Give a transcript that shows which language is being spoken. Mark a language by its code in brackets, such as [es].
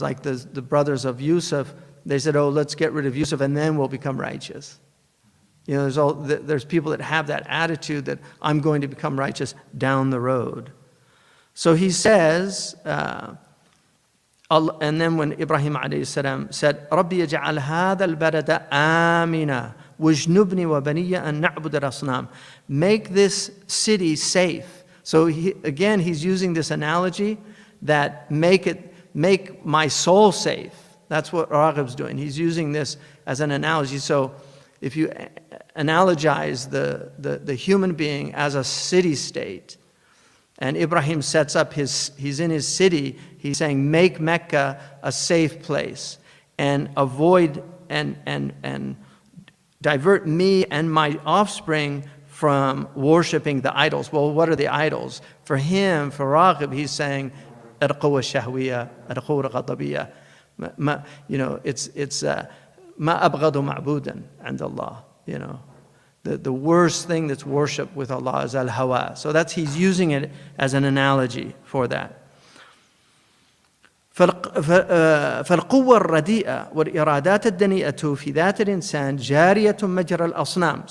[en] Like the brothers of Yusuf, they said, oh, let's get rid of Yusuf and then we'll become righteous. You know, there's people that have that attitude that I'm going to become righteous down the road. So he says, And then when Ibrahim alayhi salam said, [ar] رَبِّ يَجْعَلْ هَذَا الْبَلَدَ آمِنًا وَاجْنُبْنِي وَبَنِيَّ أَن نَعْبُدَ الْأَصْنَامِ. [en] Make this city safe. So again, he's using this analogy that make my soul safe. That's what Raghib's doing. He's using this as an analogy. So if you analogize the human being as a city-state, and Ibrahim sets up he's in his city, he's saying, make Mecca a safe place and avoid and divert me and my offspring from worshiping the idols. Well, what are the idols? For him, for Raghib, he's saying, [ar] القوة الشهوية القوة الغضبية. [en] You know, it's [ar] ما أبغض معبودا عند الله. [en] You know, the worst thing that's worshipped with Allah is al-hawa. So he's using it as an analogy for that. [ar] فالقوة الرديئة والإرادات الدنيئة في ذات الإنسان جارية مجرى الأصنام.